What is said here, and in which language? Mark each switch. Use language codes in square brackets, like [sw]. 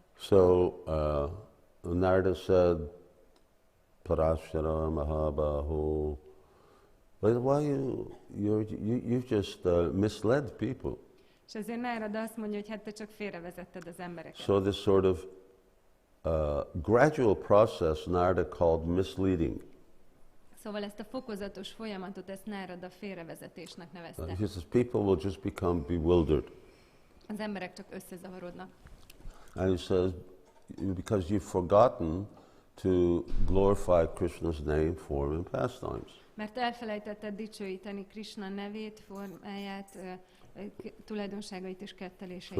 [en] So Narada said, Parashara Mahabaho, why you just misled people. [hu] És ezért Nárada azt mondja, hogy hát te csak félrevezetted az embereket. [en] So this sort of gradual process Narada called misleading. [hu] Szóval ezt a fokozatos folyamatot, ezt Nárada félrevezetésnek nevezte. [en] He says people will just become bewildered. [hu] Az emberek csak összezavarodnak. [en] And he says, because you've forgotten to glorify Krishna's name, form and pastimes. [hu] Mert elfelejtetted dicsőíteni Krishna nevét, formáját, tulajdonságait és ketteléseit.